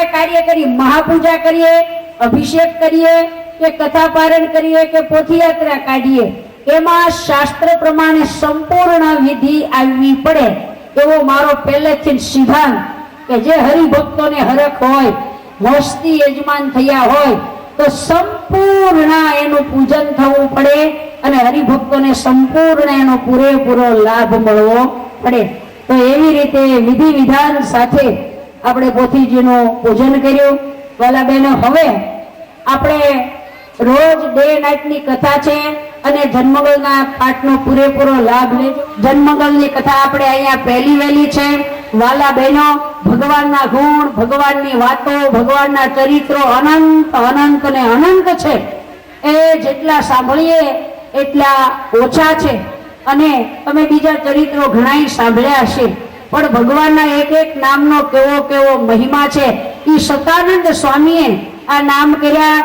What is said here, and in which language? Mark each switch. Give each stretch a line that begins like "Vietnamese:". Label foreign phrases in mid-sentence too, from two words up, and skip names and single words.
Gujarati: કાર્ય કરી મહાપૂજા કરીએ અભિષેક કરીએ કે કથા પારણ કરીએ કે પોથીયાત્રા કાઢીએ એમાં શાસ્ત્ર પ્રમાણે સંપૂર્ણ વિધિ આવવી પડે એવો મારો પહેલેથી સિદ્ધાંત કે જે હરિભક્તોને હરખ હોય મોસ્તી યજમાન થયા હોય તો સંપૂર્ણ એનું પૂજન થવું પડે અને હરિભક્તોને સંપૂર્ણ એનો પૂરેપૂરો લાભ મળવો પડે તો એવી રીતે વિધિ વિધાન સાથે આપણે પોથીજીનું પૂજન કર્યું। વાલા બહેનો હવે આપણે રોજ ડે નાઇટની કથા છે અને જન્મંગલના પાઠનો પૂરેપૂરો લાભ લેજો। જન્મંગલની કથા આપણે અહીંયા પહેલી વેલી છે વાલા બહેનો ભગવાનના ગુણ ભગવાનની વાતો ભગવાનના ચરિત્રો અનંત અનંત ને અનંત છે એ જેટલા સાંભળીએ એટલા ઓછા છે. અને તમે બીજા ચરિત્રો ઘણાય સાંભળ્યા હશે, પણ ભગવાનના એક એક નામનો કેવો કેવો મહિમા છે. એ સતાનંદ સ્વામીએ આ નામ કર્યા.